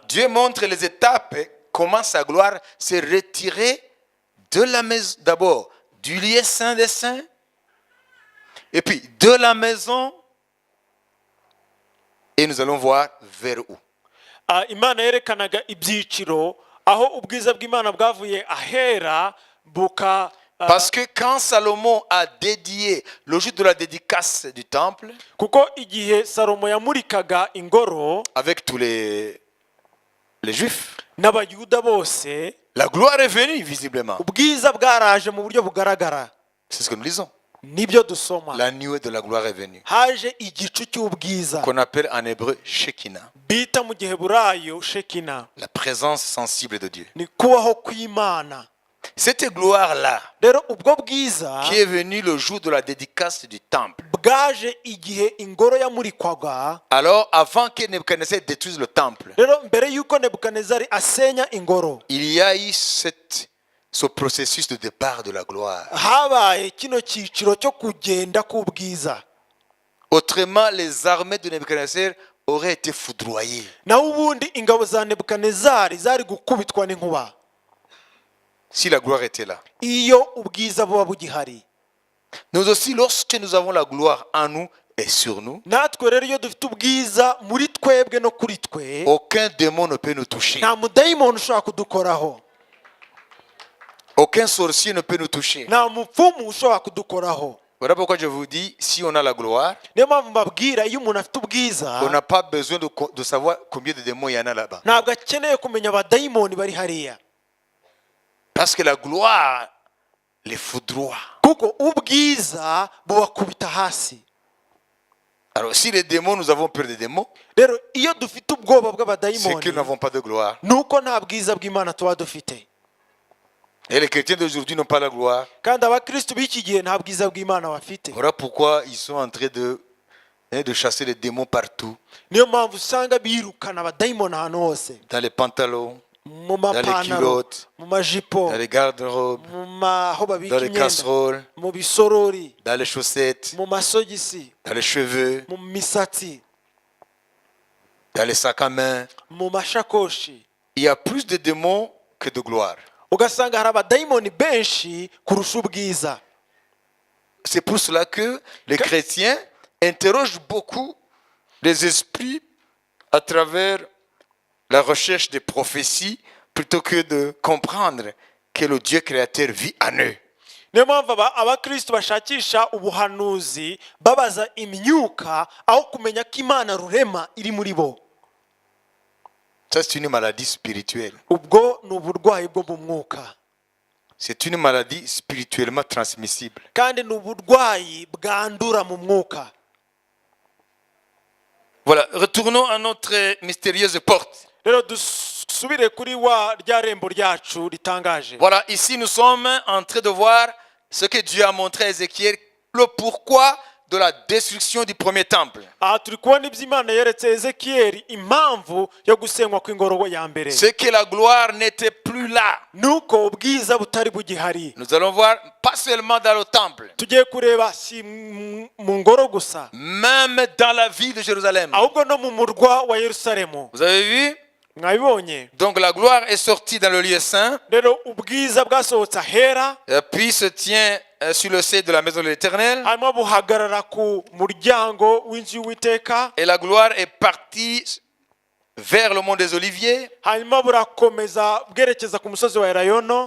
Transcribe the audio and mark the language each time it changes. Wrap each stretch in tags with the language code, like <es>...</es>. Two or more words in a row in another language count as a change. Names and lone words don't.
<fr>Dieu montre les étapes, comment sa gloire s'est retirée de la maison, d'abord du lieu saint des saints, et puis de la maison, et nous allons voir vers où.</fr> <rw>Imana yerekanaga ibyiciro aho ubwiza bw'Imana bwavuye ahera buka</rw> <fr>Parce que quand Salomon a dédié le jour de la dédicace du temple,</fr> <rw>kuko igihe Salomo yamurikaga ingoro</rw> <fr>avec tous les Juifs,</fr> <rw>n'abayuda bose,</rw> <fr>la gloire est venue visiblement.</fr> <rw>ubwiza bwaraje mu buryo bugaragara.</rw> <fr>C'est ce que nous lisons.</fr> <rw>Nibyo dusoma.</rw> <fr>La nuée de la gloire est venue,</fr> <rw>Haje igicu cy'ubwiza</rw> <fr>qu'on appelle en hébreu Shekinah,</fr> <rw>bita mu giheburayo Shekina,</rw> <fr>la présence sensible de Dieu.</fr> <rw>ni kubaho kw'Imana.</rw> <fr>Cette gloire-là,</fr> <rw>Rero ubwo bwiza</rw> <fr>qui est venue le jour de la dédicace du temple.</fr> <rw>bwaje igihe ingoro yamurikwaga.</rw> <fr>Alors, avant que Nebuchadnezzar détruise le temple,</fr> <rw>Rero mbere y'uko Nebukadinezari asenya ingoro,</rw> <fr>il y a eu ce processus de départ de la gloire.</fr> <rw>habaye kino cyiciro cyo kugenda k'ubwiza.</rw> <fr>Autrement, les armées de Nebuchadnezzar auraient été foudroyées.</fr> <rw>Naho ubundi ingabo za Nebukadinezari zari gukubitwa n'inkuba</rw> <fr>Si la gloire était là.</fr> <rw>iyo ubwiza buba bugihari.</rw> <fr>Nous aussi, lorsque nous avons la gloire en nous et sur nous,</fr> <rw>Natwe rero iyo dufite ubwiza muri twebwe no kuri twe,</rw> <fr>aucun démon ne peut nous toucher.</fr> <rw>nta mudayimoni ushobora kudukoraho.</rw> <fr>Aucun sorcier ne peut nous toucher.</fr> <rw>nta mupfumu ushobora kudukoraho.</rw> <fr>Voilà pourquoi je vous dis, si on a la gloire,</fr> <rw>niyo mpamvu mbabwira iyo umuntu afite ubwiza</rw> <fr>on n'a pas besoin de savoir combien de démons il y en a là-bas.</fr> <rw>ntabwo akeneye kumenya abadayimoni bari hariya,</rw> <fr>Parce que la gloire les foudroie.</fr> <rw>kuko ubwiza bubakubita hasi.</rw> <fr>Alors si les démons, nous avons peur des démons,</fr> <rw>rero iyo dufite ubwoba</rw> <fr>c'est que</fr> <rw>bw'abadayimoni</rw> <fr>nous n'avons pas de gloire.</fr> <rw>nuko nta bwiza bw'Imana tuba dufite.</rw> <fr>Et les chrétiens d'aujourd'hui n'ont pas la gloire.</fr> <rw>kandi abakristo b'iki gihe nta bwiza bw'Imana bafite.</rw> <fr>Voilà pourquoi ils sont en train de chasser les démons partout.</fr> <rw>niyo mpamvu usanga birukana abadayimoni ahantu hose,</rw> <fr>Dans les pantalons,</fr> <rw>mu</rw> <fr>dans les</fr> <rw>mapantaro,</rw> <fr>culottes,</fr> <rw>mu majipo,</rw> <fr>dans les garde-robes,</fr> <rw>aho babika</rw> <fr>dans les</fr> <rw>imyenda,</rw> <fr>casseroles,</fr> <rw>mu bisorori,</rw> <fr>dans les chaussettes,</fr> <rw>mu masogisi,</rw> <fr>dans les cheveux,</fr> <rw>mu misatsi,</rw> <fr>dans les sacs à main.</fr> <rw>mu mashakoshi.</rw> <fr>Il y a plus de démons que de gloire.</fr> <rw>ugasanga hari abadayimoni benshi kurusha ubwiza.</rw> <fr>C'est pour cela que les chrétiens interrogent beaucoup les esprits à travers la recherche des prophéties plutôt que de comprendre que le Dieu créateur vit en eux.</fr> <rw>niyo mpamvu abakristo bashakisha ubuhanuzi babaza imyuka aho kumenya ko Imana rurema iri muri bo.</rw> <fr>Ça, c'est une maladie spirituelle.</fr> <rw>ubwo ni uburwayi bwo mu mwuka,</rw> <fr>C'est une maladie spirituellement transmissible.</fr> <rw>kandi ni uburwayi bwandura mu mwuka.</rw> <fr>Voilà, retournons à notre mystérieuse porte.</fr> <rw>rero dusubire kuri rya rembo ryacu ritangaje.</rw> <fr>Voilà, ici nous sommes en train de voir ce que Dieu a montré à Ézéchiel, le pourquoi de la destruction du premier temple.</fr> <rw>aha turi kubona ibyo Imana yeretse Ezekiyeli, impamvu yo gusenywa kw'ingoro ya mbere.</rw> <fr>C'est que la gloire n'était plus là.</fr> <rw>nuko ubwiza butari bugihari.</rw> <fr>Nous allons voir, pas seulement dans le temple,</fr> <rw>tugiye kureba si mu ngoro gusa,</rw> <fr>même dans la ville de Jérusalem.</fr> <rw>ahubwo no mu murwa wa Yerusalemu.</rw> <fr>Vous avez vu?</fr> <rw>mwabibonye?</rw> <fr>Donc la gloire est sortie dans le lieu saint,</fr> <rw>rero ubwiza bwasohotse ahera,</rw> <fr>puis se tient sur le seuil de la maison de l'Éternel,</fr> <rw>hanyuma buhagarara ku muryango w'inzu y'Uwiteka,</rw> <fr>et la gloire est partie vers le mont des Oliviers.</fr> <rw>hanyuma burakomeza bwerekeza ku musozi wa Elayono.</rw>